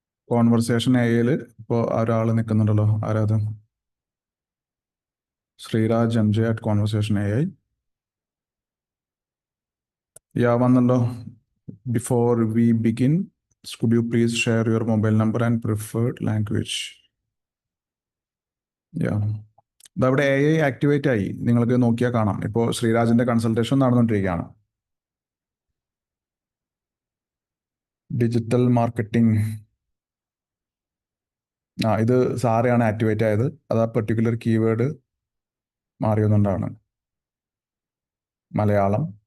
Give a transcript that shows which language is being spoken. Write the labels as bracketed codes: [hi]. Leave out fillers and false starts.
[ml] Conversation AIയിൽ ഇപ്പോൾ ഒരാൾ നിൽക്കുന്നുണ്ടല്ലോ. ആരാത്? [en] Sreeraj MJ at Conversation AI. [ml] വന്നല്ലോ. [en] Before we begin, could you please share your mobile number and preferred language? [ml] ഇതവിടെ AI activate ആയി. നിങ്ങൾക്ക് നോക്കിയാൽ കാണാം. ഇപ്പോൾ ശ്രീരാജിന്റെ കൺസൾട്ടേഷൻ നടന്നുകൊണ്ടിരിക്കുകയാണ്. [en] Digital marketing. [ml] ഇത് സാറയാണ് ആക്ടിവേറ്റ് ആയത്. അത് ആ പെർട്ടിക്കുലർ കീവേഡ് മാറിയതുകൊണ്ടാണ്. മലയാളം.